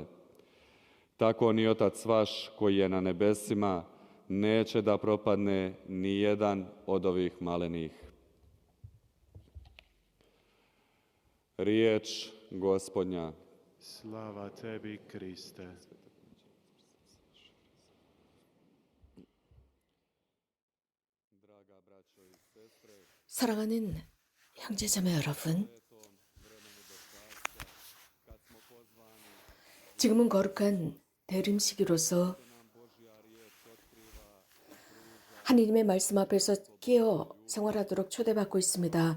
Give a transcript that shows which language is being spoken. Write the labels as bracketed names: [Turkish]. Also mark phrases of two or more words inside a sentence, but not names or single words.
[Croatian] Tako ni Otac vaš koji je na nebesima neće da propadne ni jedan od ovih malenih. Riječ Gospodnja. Slava tebi, Kriste. [Korean] 사랑하는 형제자매 여러분, 지금은 거룩한 대림시기로서 하느님의 말씀 앞에서 끼어 생활하도록 초대받고 있습니다.